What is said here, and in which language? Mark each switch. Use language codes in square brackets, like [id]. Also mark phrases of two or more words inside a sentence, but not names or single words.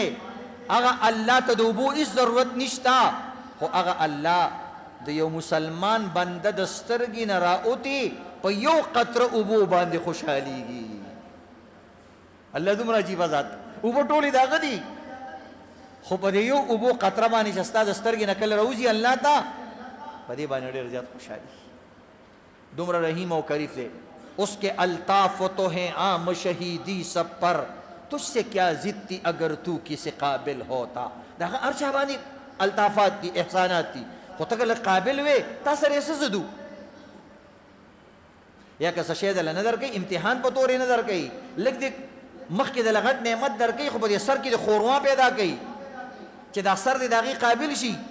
[ps] هغه الله ته د اوبو هیڅ ضرورت نشته، خو هغه الله د یو مسلمان بنده د سترګې نه راوتي په یو قطره اوبو باندې خوشحالیږي. الله دومره عجیبه ذات. اوبه ټولې د هغه دي، خو په دې یو اوبو قطره باندې چې ستا د سترګې نه کله راوځي الله ته، په دې باندې ډېر زیات خوشحالي. دومره رحیم او کریف دی. [ur] اس کے الطاف تو ہیں عام شہیدی سب پر، تجھ سے کیا ضد تھی اگر تو کسی قابل ہوتا. [ps] دا هر چا باندې الطافات دي، احسانات دي، خو ته کله قابل وې تا سره یې څه زدو؟ یا که څه شی دله نه درکوي، امتحان په تور یې نه درکوي، لږ دې مخکې د لغټ نعمت درکوي، خو په دې سر کې د خورما پیدا کوي چې دا سر دې د هغې قابل شي.